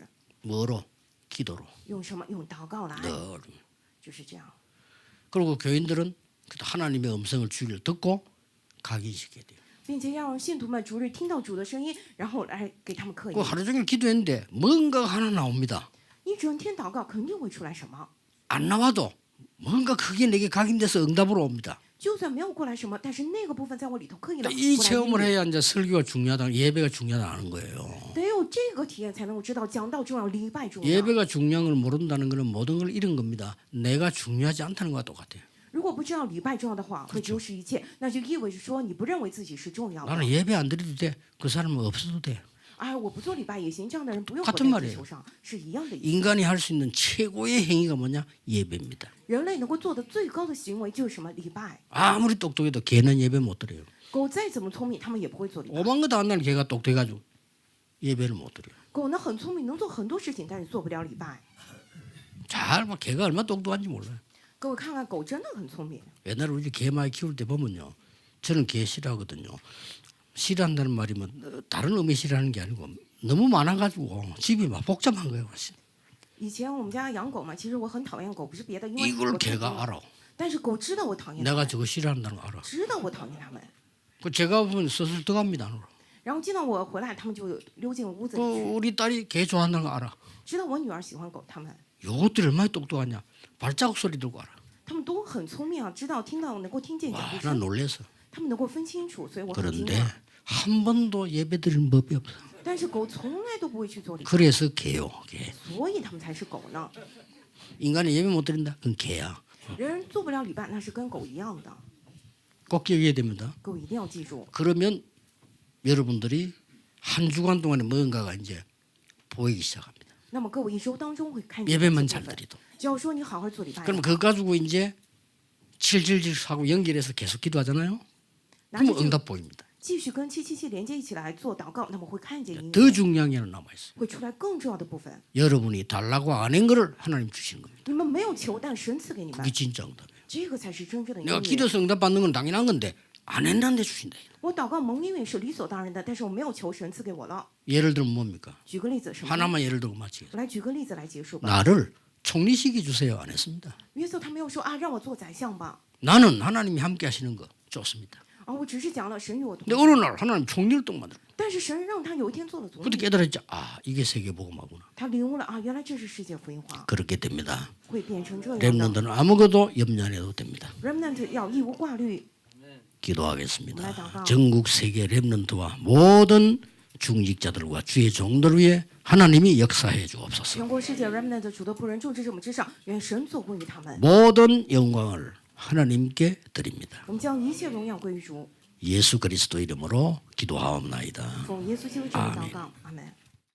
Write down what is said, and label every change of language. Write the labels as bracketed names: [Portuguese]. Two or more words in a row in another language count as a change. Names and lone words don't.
[Korean] 뭐로? 기도로. [Chinese] 用什么？用祷告来， [Korean] 늘. [Chinese] 就是这样。 [Korean] 그리고 교인들은 하나님의 음성을 주일 듣고 각인시켜야 돼요. [Chinese] 并且要让信徒们逐日听到主的声音，然后来给他们刻 [Korean] 그 [Chinese] 印。 [Korean] 하루 종일 기도했는데 뭔가 하나 나옵니다. [Chinese] 一整天祷告，肯定会出来什么。 [Korean] 안 나와도 뭔가 그게 내게 각인돼서 응답으로 옵니다. [Chinese] 就算没有过来什么，但是那个部分在我里头刻印了， [Korean] 이 [Chinese] 过来应 [Korean] 체험을 [Chinese] 允 [Korean] 해야 이제 설교가 중요하다, 예배가 중요하다는 거예요. [Chinese] 得有这个体验，才能够知道讲道重要，礼拜重要。 [Korean] 예배가 중요한 걸 모른다는 것은 모든 걸 잃은 겁니다. 내가 중요하지 않다는 것과 똑같아요. [Chinese] 如果不知道礼拜重要的话，会丢失一切，那就意味着说你不认为自己是重要的。 [Korean] 나는 예배 안 드려도 돼. 그 사람은 없어도 돼. [Chinese] 哎，我不做礼拜也行，这样的人不用活 [Korean] 같은 [Chinese] 在 [Korean] 말이에요 [Chinese] 地球上，是一样的意思。 [Korean] 인간이 할 수 있는 최고의 행위가 뭐냐? 예배입니다. [Chinese] 人类能够做的最高的行为就是什么？礼拜。 [Korean] 아무리 똑똑해도 개는 예배 못 드려요. [Chinese] 狗再怎么聪明，他们也不会做礼拜。 [Korean] 오만 것도 안 나는 개가 똑똑해가지고 예배를 못 드려요. [Chinese] 狗呢很聪明，能做很多事情，但是做不了礼拜。 [Korean] 잘 봐. 개가 얼마나 똑똑한지 몰라요. [Chinese] 各位看看，狗真的很聪明。 [Korean] 옛날에 우리 개 많이 키울 때 보면요. 저는 개 싫어하거든요. 싫어한다는 말이면 다른 의미 싫어하는 게 아니고 너무 많아가지고 집이 막 복잡한 거예요. [Chinese] 以前我们家养狗嘛，其实我很讨厌狗，不是别的，因为 [Korean] 이걸 [Chinese] 我太多 [Korean] 개가 [Chinese] 了 [Korean] 알아. [Chinese] 但是狗知道我讨厌它 [Korean] 내가 [Chinese] 们， [Korean] 저거 싫어한다는 거 알아. [Chinese] 知道我讨厌它们。 [Korean] 그 제가 보면 슬슬 들어갑니다. 안으로. [Chinese] 然后见到我回来，它们就溜进屋子 [Korean] 그 [Chinese] 里去， [Korean] 우리 딸이 개 좋아한다는 거 알아. [Chinese] 知道我女儿喜欢狗，它们 [Korean] 요것들이 얼마나 똑똑하냐. 발자국 소리 들고 알아. [Chinese] 它们都很聪明啊，知道听到能够听见脚 [Korean] 와, [Chinese] 步 [Korean] 난 [Chinese] 声， [Korean] 놀래서. [Chinese] 它们能够分清楚，所以我很惊 [Korean] 그런데 [Chinese] 讶。 [Korean] 한 번도 예배 드리는 법이 없어. [Chinese] 但是狗从来都不会去做礼拜， [Korean] 그래서 개요. 개. [Chinese] 所以它们才是狗呢。 [Korean] 인간이 예배 못 드린다? 그건 개야. [Chinese] 人做不了礼拜，那是跟狗一样的。 [Korean] 꼭 기억해야 됩니다. [Chinese] 各位一定要记住， [Korean] 그러면 여러분들이 한 주간 동안에 뭔가가 이제 보이기 시작합니다. [Chinese] 那么各位一周当中会看见 [Korean] 예배만 [Chinese] 这 [Korean] 잘 [Chinese] 部分。 [Korean] 드리도. [Chinese] 只要说你好好做礼拜， [Korean] 그럼 그거 가지고 이제 칠칠칠 하고 연결해서 계속 기도하잖아요. [Chinese] 拿着 [Korean] 그러면 [Chinese] 这个 [Korean] 응답 보입니다. [Chinese] 继续跟777连接一起来做祷告，那么会看见应 [Korean] 더 [Chinese] 允， [Korean] 중요한 게 하나 남아 있어요. [Chinese] 会出来更重要的部分。 [Korean] 여러분이 달라고 안 한 거를 하나님 주시는 겁니다. [Chinese] 你们没有求，但神赐给你们 [Korean] 그게 ， 진짜 응답이에요. [Chinese] 这个才是真正的应 [Korean] 내가 [Chinese] 允。 [Korean] 기도해서 응답 받는 건 당연한 건데 안 했는데 주신다. [Chinese] 我祷告蒙应允是理所当然的，但是我没有求神赐给我了。 [Korean] 예를 들면 뭡니까? [Chinese] 举个例子，什么呢？ [Korean] 하나만 예를 들고 마치겠습니다. [Chinese] 我来举个例子来结束吧。 [Korean] 나를 총리시키 주세요. 안 했습니다. [Chinese] 约瑟他没有说啊，让我做宰相吧， [Korean] 나는 하나님이 함께 하시는 거 좋습니다. [Chinese] 啊，我只是讲了神与我同 [Korean] 근데 [Chinese] 在。 [Korean] 어느 날 하나님 총리를 딱 만들어. [Chinese] 但是神让他有一天做了总 [Korean] 그때 [Chinese] 理， [Korean] 깨달았죠. 아, 이게 세계복음화구나. [Chinese] 他领悟了啊，原来这是世界福音化， 그렇게 됩니다. 会变成这样的。 [Korean] 렘넌트는 아무것도 염려 안 해도 됩니다. [Chinese] Remnant 要义无挂虑， [Korean] 기도하겠습니다. 전국 세계 렘넌트와 모든 중직자들과 주의 종들 위해 하나님이 역사해 주옵소서. [Chinese] 全国世界 Remnant 主的仆人众至这么之上，愿神做工于他们。 [Korean] 모든 영광을 하나님께 드립니다. [Chinese] 我们将一切荣耀归于主， [Korean] 예수 그리스도 이름으로 기도하옵나이다. [Chinese] 奉耶稣基督之名祷告，阿门。